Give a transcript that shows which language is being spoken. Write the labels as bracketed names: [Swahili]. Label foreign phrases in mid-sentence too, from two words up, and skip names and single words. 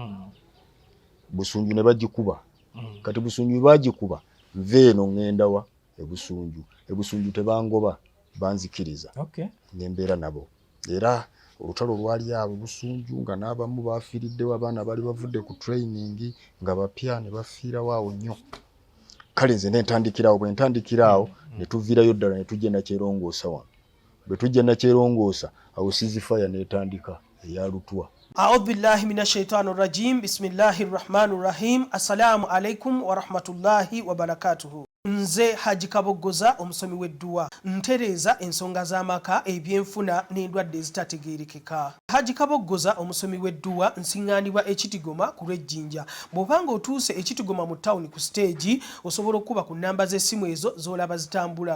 [Ganda] Busunju ne bagikuba kati Busunju bagikuba nveeno ngenda wa Ebusunju tebangoba banzikiriza nembeera nabo era olutalo lwali abo Busunju nga n'abamu bafiiriddewo abaana bali bavudde ku training nga bapya ne bafiirawo awo nnyo kale nze bwe ntandikirawo ne tuviirayo ddala ne tujja Nakyerongosa wano bwe tujja Nakyerongosa awo sizifaya netandika eya Lutwa. [Arabic] أعوذ بالله من الشيطان الرجيم. بسم الله الرحمن الرحيم. السلام عليكم ورحمة الله وبركاته. [Ganda] Nze Haji Kabogoza omusomi w'edduwa ntereza ensonga z'amaka ebyenfuna n'endwadde ezitategeerekeka. Haji Kabogoza omusomi w'edduwa nsiŋŋaanibwa Ekitigoma ku Lwejjinja. Bw'obanga otuuse Ekitigoma mu town ku stage osobola okuba ku nnamba z'essimu ezo z'olaba zitambula.